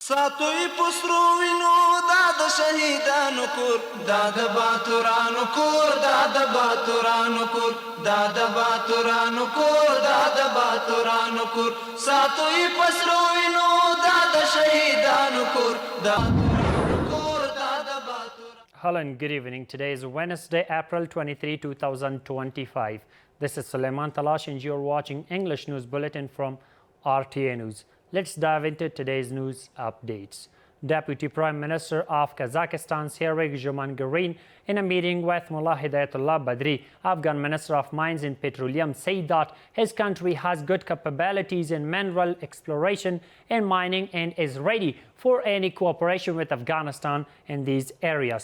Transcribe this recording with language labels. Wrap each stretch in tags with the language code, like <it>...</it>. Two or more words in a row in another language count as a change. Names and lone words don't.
<ps>ساتوی پسرو وینو دا د شهیدانو کور دا د باتورانو کور دا د باتورانو کور دا د باتورانو کور دا د باتورانو کور ساتوی پسرو وینو دا د شهیدانو کور دا</ps> <en>Hello and good evening. Today is Wednesday, April 23, 2025. This is Suleiman Talash and you're watching English News Bulletin from RTA News. Let's dive into today's news updates. Deputy Prime Minister of Kazakhstan, Sergey Jumangarin, in a meeting with Mullah Hidayatullah Badri, Afghan Minister of Mines and Petroleum, said that his country has good capabilities in mineral exploration and mining and is ready for any cooperation with Afghanistan in these areas.</en>